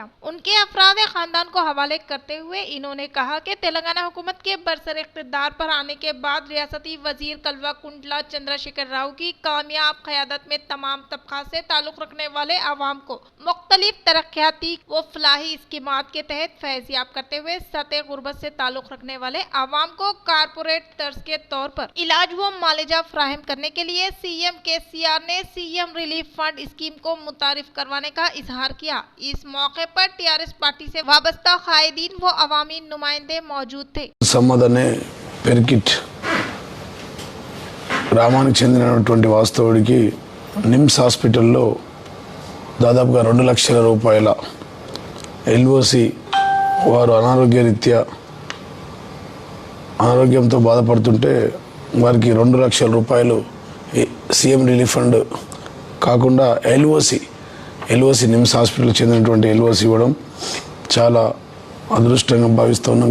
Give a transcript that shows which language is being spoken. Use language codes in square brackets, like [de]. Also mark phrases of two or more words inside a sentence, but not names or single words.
[ur] ان کے افراد خاندان کو حوالے کرتے ہوئے انہوں نے کہا کہ تلنگانہ حکومت کے برسر اقتدار پر آنے کے بعد ریاستی وزیر کلوا کنٹلا چندرا شیکھر راؤ کی کامیاب قیادت میں تمام طبقات سے تعلق رکھنے والے عوام کو مختلف ترقیاتی و فلاحی اسکیمات کے تحت فیضیاب کرتے ہوئے سطح غربت سے تعلق رکھنے والے عوام کو کارپوریٹ طرز کے طور پر علاج و معالجہ فراہم کرنے کے لیے CM KCR نے CM ریلیف فنڈ اسکیم کو متعارف کروانے کا اظہار کیا۔ اس موقع پر ٹیآرایس پارٹی سے وابستہ قائدین و عوامی نمائندے موجود تھے۔ [te] پیرکٹ గ్రామానికి చెందినటువంటి వాస్తవుడికి నిమ్స్ హాస్పిటల్లో దాదాపుగా 2 లక్షల రూపాయల LOC వారు అనారోగ్యంతో బాధపడుతుంటే వారికి 2 లక్షల రూపాయలు CM రిలీఫ్ ఫండ్ కాకుండా LOC నిమ్స్ హాస్పిటల్ చెందినటువంటి LOC ఇవ్వడం చాలా అదృష్టంగా భావిస్తున్నాం।